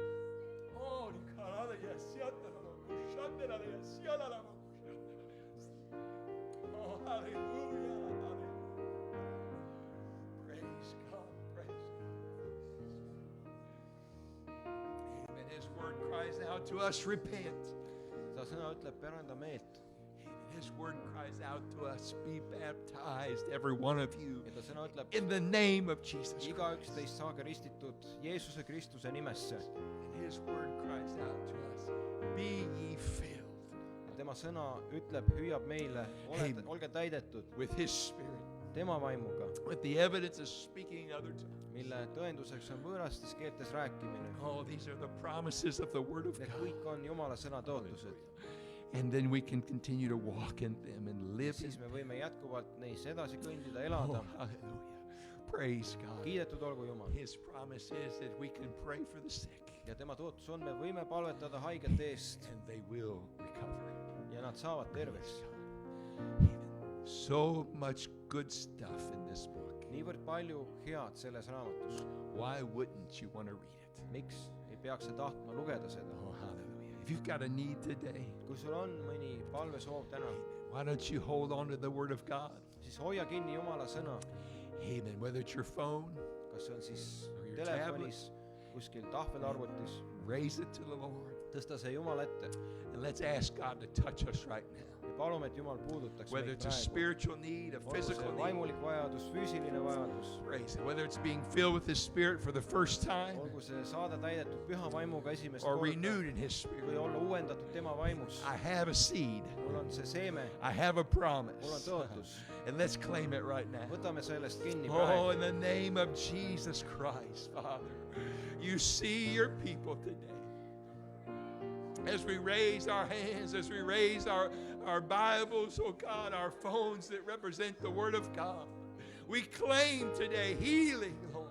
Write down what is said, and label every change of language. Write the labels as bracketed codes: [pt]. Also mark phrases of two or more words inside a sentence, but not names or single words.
[en] Oh, oh, hallelujah, hallelujah. Praise God, praise God. Amen. His word cries out to us, repent. [et] Ta sõna ütleb, päranda meelt. [en] Amen. His word cries out to us, be baptized, every one of you, [et] Ja ta sõna ütleb, [en] in the name of Jesus [et] igaüks [en] Christ. [et] teist saage ristitud Jeesuse Kristuse nimesse. [en] And his word cries out to us, be ye filled [et] Tema sõna ütleb, hüüab meile, [en] Amen. [et] olge täidetud [en] with his spirit, [et] tema vaimuga, [en] with the evidence of speaking in other tongues. [et] mille tõenduseks on võõrastes keeltes rääkimine. [en] Oh, these are the promises of the word of [et] Need [en] God. [et] kõik on Jumala sõna tõotused. [en] And then we can continue to walk in them and live in [et] Siis me võime jätkuvalt neis edasi kõndida, Oh, elada. [en] hallelujah. Praise God. [et] Kiidetud olgu Jumal. [en] His promise is that we can pray for the sick [et] Ja tema tõotus on, me võime palvetada haigete eest [en] and they will recover. [et] ja nad saavad terveks. [en] Amen. So much good stuff in this book. [et] Niivõrd palju head selles raamatus. [en] Why wouldn't you want to read it? [et] Miks ei peaks sa tahtma lugeda seda? [en] Oh, hallelujah. If you've got a need today, [et] Kui sul on mõni palvesoov täna, [en] why don't you hold on to the word of God? [et] siis hoia kinni Jumala sõna. [en] Amen. Whether it's your phone, [et] Kas see on siis [en] Or your [et] telefonis, kuskil tahvelarvutis, [en] raise it to the Lord. [et] tõsta see Jumala ette [en] And let's ask God to touch us right now. [et] ja palume, et Jumal puudutaks [en] Whether [et] meid [en] it's a [et] praegu. [en] spiritual need, a [et] Olgu [en] physical [et] see [en] need, [et] vaimulik vajadus, füüsiline vajadus, [en] praise it. Whether it's being filled with His Spirit for the first time [et] olgu see saada täidetud püha vaimuga esimest [en] or [et] korda [en] renewed in His [et] või [en] Spirit. [et] olla uuendatud tema vaimus. [en] I have a seed. [et] Mul on see seeme, [en] I have a [et] mul on [en] promise. [et] tõotus. [en] And let's claim it right now. [et] Võtame sellest kinni Oh, praegu. [en] in the name of Jesus Christ, Father, you see your people today. As we raise our hands, as we raise our Bibles, oh God, our phones that represent the Word of God, we claim today healing, Lord.